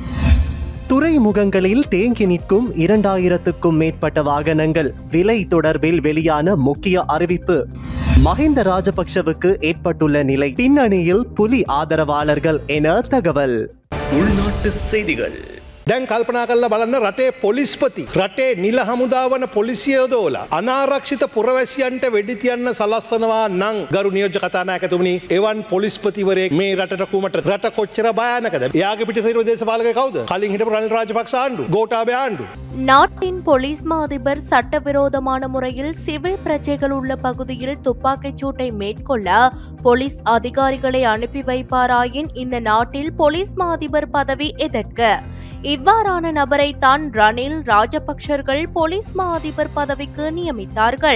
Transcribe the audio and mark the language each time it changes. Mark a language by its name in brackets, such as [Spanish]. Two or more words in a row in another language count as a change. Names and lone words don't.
[Tamil] துறைமுகங்களில் தேங்கி நிற்கும் 2000க்கும் மேற்பட்ட வாகனங்கள் விலை தொடர்பில் வெளியான முக்கிய அறிவிப்பு. மஹிந்த ராஜபக்ஷவுக்கு ஏற்பட்டுள்ள நிலை பின்னணியில் புலி ஆதரவாளர்கள் என தகவல். உள்நாட்டு செய்திகள். [Sinhala] දැන් කල්පනා කරලා බලන්න රටේ පොලිස්පති රටේ නිල හමුදාවන පොලිසිය යොදවලා අනාරක්ෂිත පුරවැසියන්ට වෙඩි තියන්න සලස්සනවා නම් ගරු නියෝජ්‍ය කතානායකතුමනි එවන් පොලිස්පතිවරයෙක් මේ රටට කුමට රට කොච්චර භයානකද? එයාගේ පිටිසේරුව දේශපාලකයෙක් කවුද? කලින් හිටපු රනිල් රාජපක්ෂ ආණ්ඩුව, ගෝඨාභය ආණ්ඩුව. [Tamil] நாட்டின் போலீஸ் மா அதிபர் சட்டவிரோதமான முறையில் சிவில் பிரஜைகள் உள்ள பகுதியில் துப்பாக்கிச் சூட்டை மேற்கொள்ள போலீஸ் அதிகாரிகளை அனுப்பி வைப்பாராயின் இந்த நாட்டில் போலீஸ் மா அதிபர் பதவி எதற்கு? இவ்வாறான நபரை தான் ரணில் ராஜபக்ஷர்கள் போலீஸ் மா அதிபர் பதவிக்கு நியமித்தார்கள்.